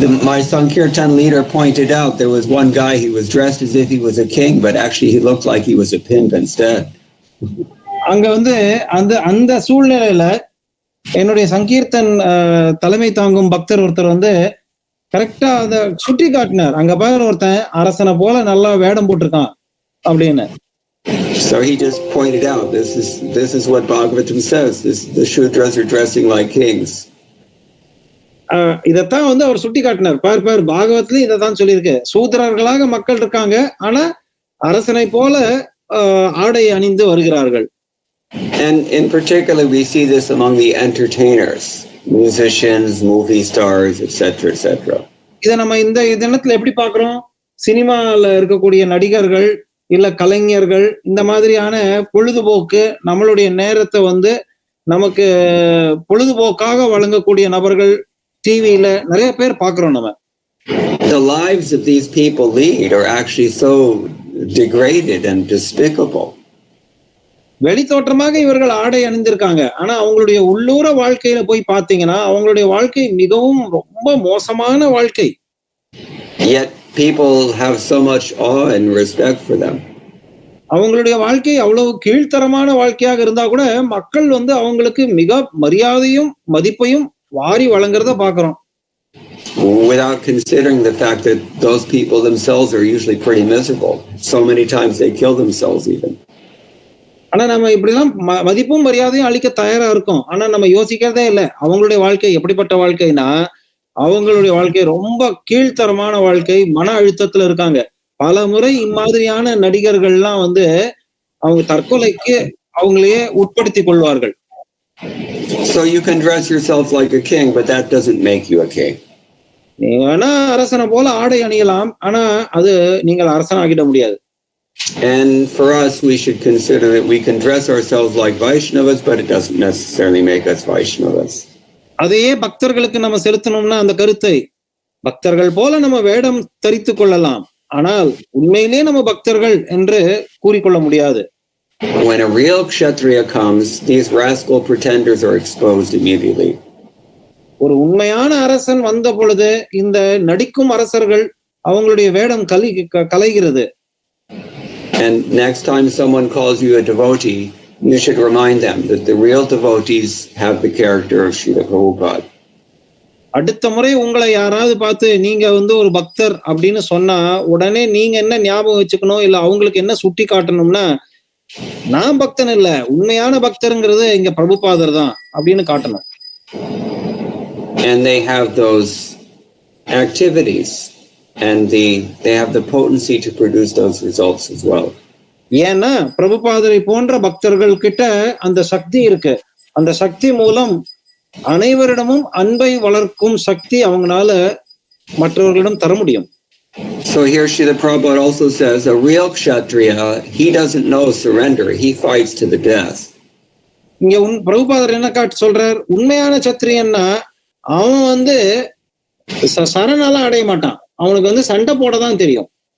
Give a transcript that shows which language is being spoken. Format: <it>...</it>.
<en>my Sankirtan leader pointed out there was one guy, he was dressed as if he was a king, but actually he looked like he was a pimp instead.</en> <ta>அங்க வந்து அந்த சூழ்நிலையில என்னுடைய சங்கீர்த்தன் தலைமை தாங்கும் பக்தர் ஒருத்தர் வந்து கரெக்டா அத சுட்டி காட்டினார். அங்க பாரு ஒருத்தன் அரசனை போல நல்லா வேடம் போட்டிருக்கான் அப்படின்னு.</ta> <en>So he just pointed out, this is what Bhagavatam says. The Shudras are dressing like kings.</en> <ta>இதத்தான் வந்து அவர் சுட்டி காட்டினார். பார் பாகவத்லயும் இதைத்தான் சொல்லியிருக்கு. சூத்திரர்களாக மக்கள் இருக்காங்க, ஆனா அரசனை போல ஆடை அணிந்து வருகிறார்கள்.</ta> <en>And in particular, we see this among the entertainers, musicians, movie stars, etc., etc.</en> <ta>இதை நம்ம இந்த தினத்துல எப்படி பாக்குறோம்? சினிமால இருக்கக்கூடிய நடிகர்கள் இல்ல கலைஞர்கள், இந்த மாதிரியான பொழுதுபோக்கு நம்மளுடைய நேரத்தை வந்து நமக்கு பொழுதுபோக்காக வழங்கக்கூடிய நபர்கள் டிவியில நிறைய பேர் பாக்குறோம் நம்ம.</ta> <en>The lives of these people lead are actually so degraded and despicable.</en> <ta>வெளித்தோற்றமாக இவர்கள் ஆடை அணிந்திருக்காங்க, ஆனா அவங்களுடைய உள்ளூர வாழ்க்கையில போய் பாத்தீங்கன்னா அவங்களுடைய வாழ்க்கை மிகவும் ரொம்ப மோசமான வாழ்க்கை.</ta> <en>Yet people have so much awe and respect for them.</en> <ta>அவங்களுடைய வாழ்க்கை அவ்வளவு கீழ்த்தரமான வாழ்க்கையாக இருந்தா கூட மக்கள் அவங்களுக்கு மிக மரியாதையும் மதிப்பையும் வாரி வழங்குறத பாக்குறோம்.</ta> <en>Without considering the fact that those people themselves are usually pretty miserable. So many times they kill themselves even.</en> <ta>ஆனா நம்ம இப்படிலாம் மதிப்பும் மரியாதையும் அளிக்க தயாரா இருக்கோம். ஆனா நம்ம யோசிக்கிறதே இல்லை அவங்களுடைய வாழ்க்கை எப்படிப்பட்ட வாழ்க்கைனா, அவங்களுடைய வாழ்க்கை ரொம்ப கீழ்த்தரமான வாழ்க்கை, மன அழுத்தத்துல இருக்காங்க. பல முறை இம்மாதிரியான நடிகர்கள்லாம் அவங்க தற்கொலைக்கு அவங்களையே உட்படுத்திக் கொள்வார்கள்.</ta> <en>So you can dress yourself like a king, but that doesn't make you a king.</en> <ta>நீங்க வேணா அரசனை போல ஆடை அணியலாம், ஆனா அது நீங்கள் அரசனாகிட முடியாது.</ta> <en>And for us, we should consider that we can dress ourselves like Vaishnavas, but it doesn't necessarily make us Vaishnavas.</en> <ta>அதையே பக்தர்களுக்கு நம்ம செலுத்தணும்னா அந்த கருத்தை பக்தர்கள் போல நம்ம வேடம் தரித்துக் கொள்ளலாம், ஆனால் உண்மையிலே நம்ம பக்தர்கள் என்று கூறிக்கொள்ள முடியாது.</ta> <en>When a real kshatriya comes, these rascal pretenders are exposed immediately.</en> <ta>ஒரு உண்மையான அரசன் வந்த பொழுது இந்த நடிக்கும் அரசர்கள் அவங்களுடைய வேடம் கலைகிறது.</ta> <en>And next time someone calls you a devotee, you should remind them that the real devotees have the character of Srila Prabhupada.</en> <ta>அடுத்த முறை உங்களை யாராவது பார்த்து நீங்க ஒரு பக்தர் அப்படின்னு சொன்னா உடனே நீங்க என்ன ஞாபகம் வச்சுக்கணும், இல்ல அவங்களுக்கு என்ன சுட்டி காட்டணும்னா, நான் பக்தன் இல்ல, உண்மையான பக்தருங்கிறது இங்க பிரபுபாதர் தான் அப்படின்னு காட்டணும்.</ta> <en>And they have those activities and they have the potency to produce those results as well.</en> <ta>ஏன்னா பிரபுபாதரை போன்ற பக்தர்கள் கிட்ட அந்த சக்தி இருக்கு. அந்த சக்தி மூலம் அனைவரிடமும் அன்பை வளர்க்கும் சக்தி அவங்களால மற்றவர்களிடம் தர முடியும்.</ta> <en>So here Srila Prabhupada also says a real kshatriya, he doesn't know surrender, he fights to the death.</en> <ta>இங்க பிரபுபாதர் என்ன காட்டு சொல்றார், உண்மையான சத்திரியன்னா அவன் சரணால அடைய மாட்டான், அவனுக்கு சண்டை போட தான் தெரியும்.</ta>